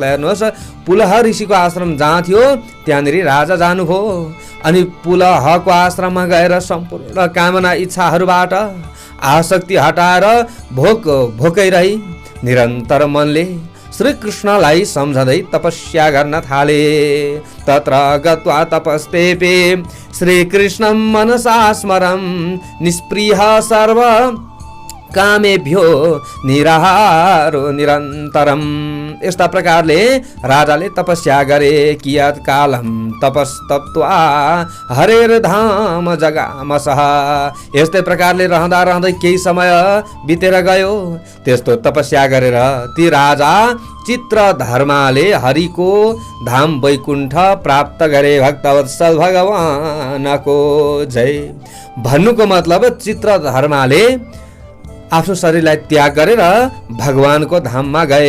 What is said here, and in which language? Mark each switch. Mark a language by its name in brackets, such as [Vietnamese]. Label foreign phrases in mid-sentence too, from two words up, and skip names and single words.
[Nepali] हेर्नुहोस्, पुलह ऋषिको आश्रम जहाँ थियो त्यहाँनिर राजा जानुभयो अनि पुलहको आश्रममा गएर सम्पूर्ण कामना इच्छाहरूबाट आसक्ति हटाएर भोकै रही निरन्तर मनले श्री कृष्णलाई सम्झँदै तपस्या गर्न थाले। [Sanskrit] तत्र गत्वा तपस्तेपे श्री कृष्णं मनसा स्मरं निस्पृह सर्व कामेभ्यो निराहारो निरन्तरम। [Nepali] यस्ता प्रकारले राजाले तपस्या गरे। [Sanskrit] कियत् कालम तपस्तप्त्वा हरेर धाम जगामसः। [Nepali] यस्तै प्रकारले रहँदा रहँदै केही समय बितेर गयो। त्यस्तो तपस्या गरेर ती राजा चित्रधर्माले हरिको धाम वैकुण्ठ प्राप्त गरे। भक्तवत्सल भगवानको जय। भन्नुको मतलब चित्रधर्माले आफ्नो शरीरलाई त्याग गरेर भगवानको धाममा गए।